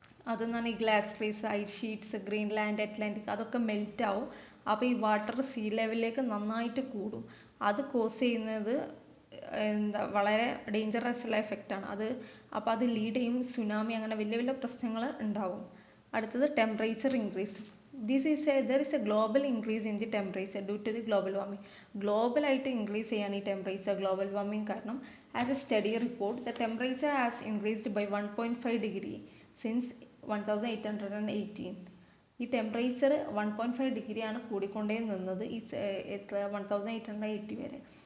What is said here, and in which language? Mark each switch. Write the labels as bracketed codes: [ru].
[ml] അതെന്ന് പറഞ്ഞാൽ ഈ glass trees, ice sheets, Greenland, Atlantic അതൊക്കെ മെൽറ്റ് ആവും. അപ്പോൾ ഈ വാട്ടർ സീ ലെവലിലേക്ക് നന്നായിട്ട് കൂടും. അത് കോസ് ചെയ്യുന്നത് വളരെ ഡേഞ്ചറസ് ഉള്ള എഫക്റ്റാണ് അത്. അപ്പോൾ അത് ലീഡ് ചെയ്യും സുനാമി, അങ്ങനെ വലിയ വലിയ പ്രശ്നങ്ങൾ ഉണ്ടാവും. അടുത്തത് temperature increase. [en] there is a global increase in the temperature due to the global warming. [ml] ഗ്ലോബലായിട്ട് increase ചെയ്യാണ് ഈ ടെമ്പറേച്ചർ ഗ്ലോബൽ വാർമിംഗ് കാരണം. [en] As a study report the temperature has increased by 1.5 degree since 1818. [ml] ഈ ടെമ്പറേച്ചർ 1.5 ഡിഗ്രിയാണ് കൂടിക്കൊണ്ടേ നിന്നത് ഈ 1880 വരെ.